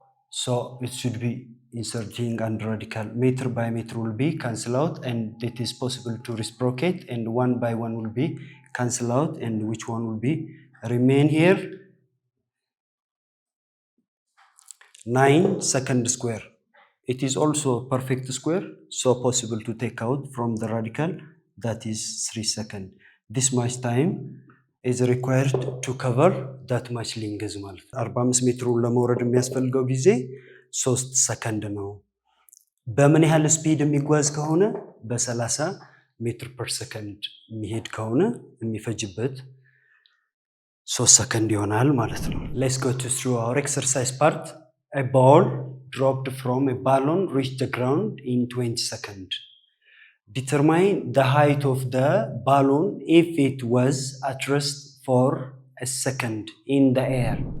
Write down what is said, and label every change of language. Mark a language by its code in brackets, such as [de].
[en] So it should be inserting and radical. Meter by meter will be cancel out, and it is possible to reciprocate, and one by one will be cancel out, and which one will be remain here? 9 second square. It is also a perfect square, so possible to take out from the radical, that is 3 second. This much time is required to cover that much length [am] ማለት 45 ሜትሩን ለመውረድ የሚያስፈልገው ጊዜ 3 ሰከንድ ነው። በምን ያህል ስፒድ የሚጓዝ ከሆነ በ30 ሜትር ፐር ሰከንድ የሚሄድ ከሆነ የሚፈጅበት 3 ሰከንድ ይሆናል ማለት ነው። [en] Let's go through our exercise part. A ball dropped from a balloon reached the ground in 20 seconds. Determine the height of the balloon if it was at rest for a second in the air.